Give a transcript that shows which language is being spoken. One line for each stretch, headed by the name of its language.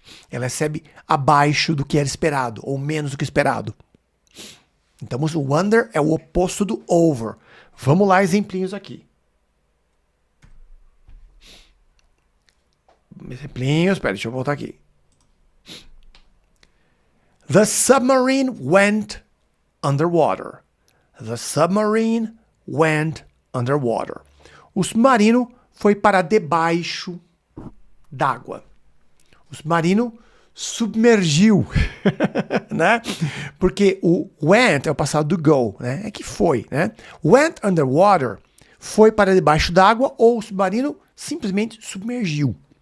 Portuguese: Ela recebe abaixo do que era esperado ou menos do que esperado. Então, o under é o oposto do over. Vamos lá, exemplinhos aqui. Exemplinhos, espera, deixa eu voltar aqui.
English: The submarine went underwater. The submarine went underwater.
Portuguese: O submarino foi para debaixo d'água. O submarino submergiu, né? Porque o went é o passado do go, né? É que foi, né? Went underwater foi para debaixo d'água ou o submarino simplesmente submergiu.